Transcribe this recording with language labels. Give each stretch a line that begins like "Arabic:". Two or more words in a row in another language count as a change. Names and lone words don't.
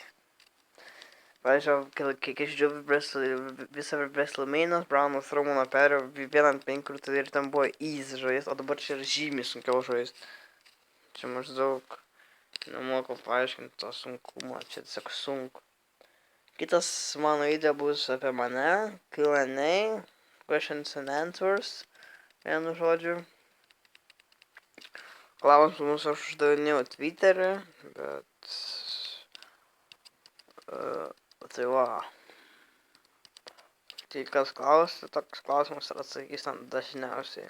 Lithuanian: Pavyzdžiui, kiek aš žiūrėjau visą WrestleManias, Braunas Romaną perėjo 1-5 ir ten buvo easy žaist, o dabar čia yra žymiai sunkiau žaist. Čia maždaug nemoku paaiškinti to sunkumą, čia tiesiog sunku. Kitas mano video bus apie mane,
English: Q&A, questions and answers,
Lithuanian: vienu žodžiu. Klausimus aš uždavinėjau Twitter'e, bet tai va. Tai kas klausia, toks klausimas ir atsakys dažniausiai.